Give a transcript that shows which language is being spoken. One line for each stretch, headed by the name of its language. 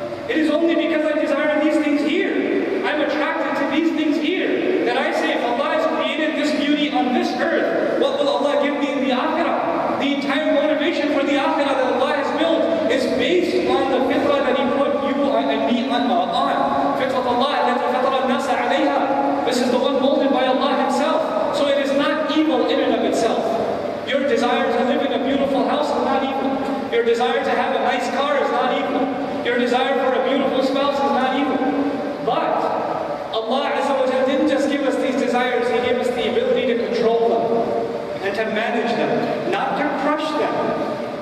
English: It is only because I desire these things here, I'm attracted to these things here, that I say, if Allah has created this beauty on this earth, what will Allah give me in the akhirah? The entire motivation for the akhirah that Allah has built is based on the fitrah that He put you and me on.
Arabic: Fitrat Allah, التي فطر الناس عليها.
English: This is the one molded by Allah Himself. So it is not evil in and of itself. Your desire to live in a beautiful house is not evil. Your desire to have a nice car is not evil. Your desire for a beautiful spouse is not evil. But Allah Azza wa Jalla didn't just give us these desires, He gave us the ability to control them and to manage them, not to crush them.